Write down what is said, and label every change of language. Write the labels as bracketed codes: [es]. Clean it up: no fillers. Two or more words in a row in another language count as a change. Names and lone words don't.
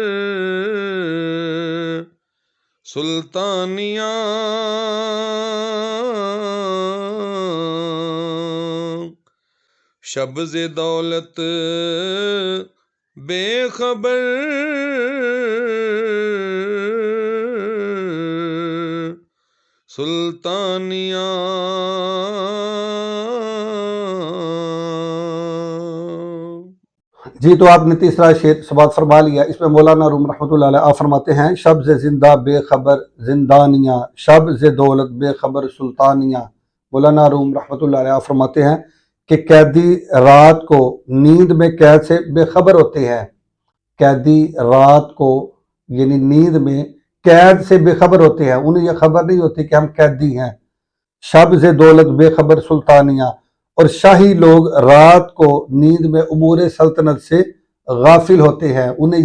[fa] سلطانیاں شب ز دولت بے خبر سلطانیاں [ur] جی تو آپ نے تیسرا شعر سماعت فرما لیا۔ اس میں مولانا روم [ar] رحمۃ اللہ علیہ [ur] فرماتے ہیں [fa] شب ز زندہ بے خبر زندانیاں، شب ز دولت بے خبر سلطانیاں۔ [ur] مولانا روم [ar] رحمۃ اللہ علیہ [ur] فرماتے ہیں کہ قیدی رات کو نیند میں قید سے بے خبر ہوتے ہیں، قیدی رات کو یعنی نیند میں قید سے بے خبر ہوتے ہیں، انہیں یہ خبر نہیں ہوتی کہ ہم قیدی ہیں۔ [fa] شب ز دولت بے خبر سلطانیاں، [ur] اور شاہی لوگ رات کو نیند میں امور سلطنت سے غافل ہوتے ہیں، انہیں